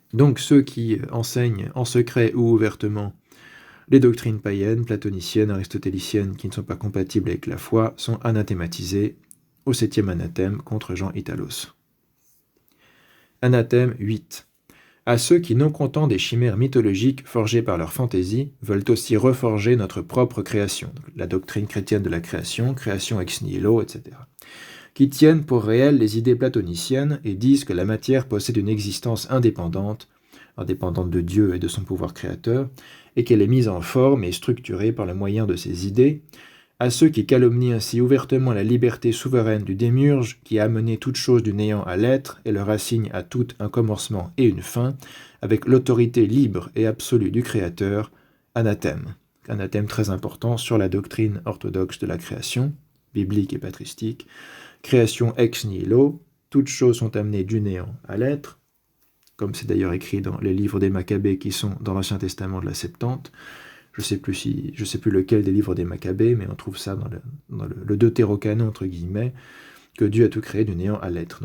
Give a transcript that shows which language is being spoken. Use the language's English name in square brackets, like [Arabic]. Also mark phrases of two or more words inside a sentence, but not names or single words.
[French] Donc ceux qui enseignent en secret ou ouvertement les doctrines païennes, platoniciennes, aristotéliciennes, qui ne sont pas compatibles avec la foi, sont anathématisés au 7e anathème contre Jean Italos. Anathème 8. À ceux qui, non contents des chimères mythologiques forgées par leur fantaisie, veulent aussi reforger notre propre création, donc la doctrine chrétienne de la création [Latin] ex nihilo, [French] etc., qui tiennent pour réelles les idées platoniciennes et disent que la matière possède une existence indépendante de Dieu et de son pouvoir créateur, et qu'elle est mise en forme et structurée par le moyen de ses idées, à ceux qui calomnient ainsi ouvertement la liberté souveraine du démiurge qui a amené toute chose du néant à l'être et leur assigne à tout un commencement et une fin, avec l'autorité libre et absolue du Créateur, anathème. anathème très important sur la doctrine orthodoxe de la création, biblique et patristique. [Latin] Création ex nihilo, [French] toutes choses sont amenées du néant à l'être, comme c'est d'ailleurs écrit dans les livres des Maccabées qui sont dans l'Ancien Testament de la Septante. Je sais plus lequel des livres des Maccabées, mais on trouve ça dans le Deutérocanon, entre guillemets, que Dieu a tout créé du néant à l'être.